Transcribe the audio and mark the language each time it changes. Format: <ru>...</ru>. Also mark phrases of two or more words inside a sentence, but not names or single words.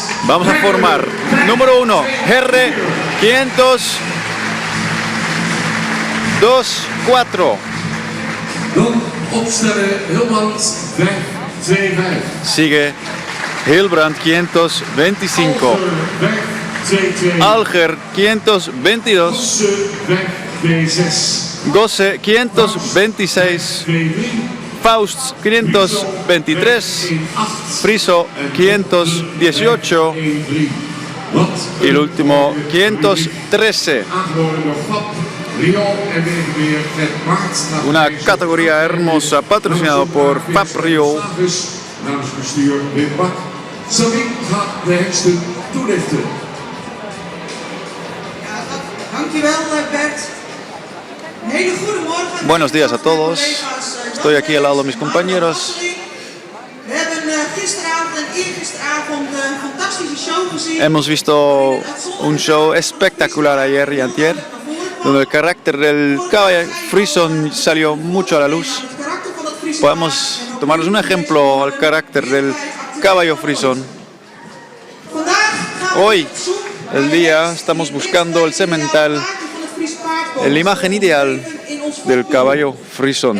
<es>Vamos a formar. Número 1, R 500 2-4.</es> <nl>Dan opstellen Hilmans 5-2-5.</nl> <es>Sigue Hilbrand 525. Alger 522. Gosse 526. Faust 523, Friso 518 y el último 513. Una categoría hermosa patrocinado por Fab Rio</es> <nl>namens bestuur Wim Bak. Sabine gaat de hengsten toelichten. Dankjewel Bert. Een hele goede morgen.</nl> <es>Buenos días a todos. Estoy aquí al lado de mis compañeros.</es> <nl>We hebben gisteravond en eergisteravond een fantastische show gezien.</nl> <es>Hemos visto un show espectacular ayer y antier, donde el carácter del caballo frison salió mucho a la luz. Podemos tomarnos un ejemplo al carácter del caballo frison. Hoy, el día, estamos buscando el semental, la imagen ideal del caballo frison.</es>